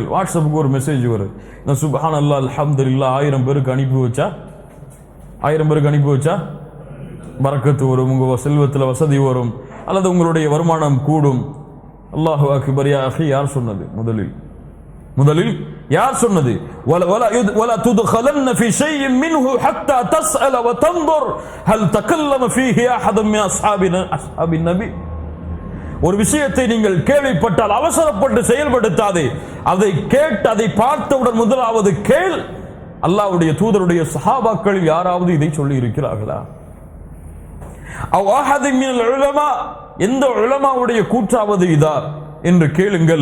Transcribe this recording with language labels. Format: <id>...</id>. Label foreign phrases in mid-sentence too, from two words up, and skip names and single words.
<ta>வாட்ஸ்அப்புக்கு ஒரு மெசேஜ் வரும், நான்</ta> <ar>سبحان الله الحمد لله</ar> <ta>1000 பேருக்கு அனுப்பி வச்சா பரக்கத்து வரும், உங்க செல்வத்தில் வசதி வரும், அல்லது உங்களுடைய வருமானம் கூடும்.</ta> <ar>الله أكبر يا أخي,</ar> <ta>யார் சொன்னது? முதலில் யார் சொன்னது?</ta> <ar>ولا تدخلن في شيء منه حتى تسأل وتنظر هل تكلم فيه احد من اصحاب النبي.</ar> <ta>ஒரு விஷயத்தை நீங்கள் கேள்விப்பட்டால் அவசரப்பட்டு செயல்படுத்தாதே. அதை கேட்டு அதை பார்த்தவுடன் முதலாவது கேள், அல்லாஹ்வுடைய தூதருடைய சஹாபாக்களில் யாராவது இதை சொல்லி இருக்கிறார்களா?</ta> <ar>أو أحد من العلماء,</ar> <ta>எந்த உலமாவுடைய கூற்றாவது இதா என்று கேளுங்கள்.</ta>